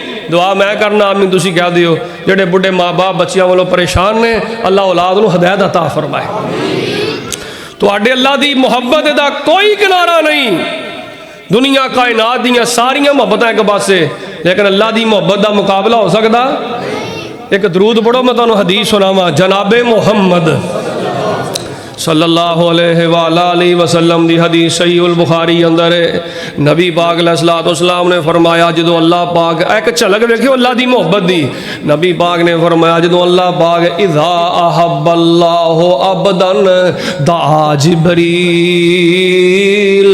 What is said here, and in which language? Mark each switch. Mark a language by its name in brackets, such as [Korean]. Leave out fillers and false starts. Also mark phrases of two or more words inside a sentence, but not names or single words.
[Punjabi] دعا میں کرنا آمین تسی کہہ دیو، جیہڑے بڈھے ماں باپ بچیاں والوں پریشان نے، اللہ اولاد نوں ہدایت عطا فرمائے. تہاڈے اللہ دی محبت دا کوئی کنارا نہیں. دنیا کائنات دیاں ساریاں محبتاں اک پاسے, [Urdu] لیکن اللہ کی محبت کا مقابلہ ہو سکتا. [Punjabi] اک درود پڑھو، میں تہانوں حدیث سناواں۔ جنابِ محمد [Arabic] صلى الله عليه وسلم [Punjabi] دی حدیث صحیح البخاری اندر نبی پاک علیہ السلام نے فرمایا، جو اللہ پاک اک جھلک ویکھیو اللہ دی محبت دی. نبی پاک نے فرمایا، جو اللہ پاک [Arabic] إذا أحب الله عبدا [Punjabi] دا جبریل.